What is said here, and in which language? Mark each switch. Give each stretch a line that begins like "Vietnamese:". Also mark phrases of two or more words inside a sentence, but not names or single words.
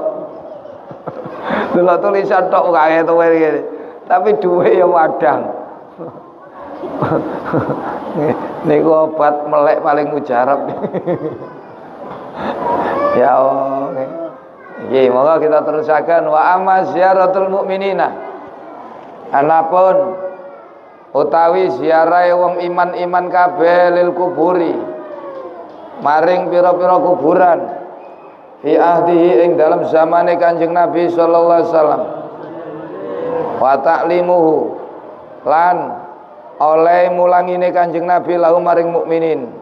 Javanese: Delok tulisan tok gak ketok ngene. Tapi dhuwit ya wadang. Niku obat melek paling mujarab.
Arabic: يا الله.
Javanese: Nggih, monggo kita terusaken
Arabic: وأما زيارة المؤمنين.
Javanese: Anapun utawi ziarahe wong iman-iman kabeh
Arabic: للقبور.
Javanese: Maring pira-pira kuburan.
Arabic: في عهده
Javanese: ing dalam zamane Kanjeng Nabi
Arabic: صلى الله عليه وسلم. وتعليمه
Javanese: lan oleh mulangine Kanjeng Nabi lahu maring mukminin.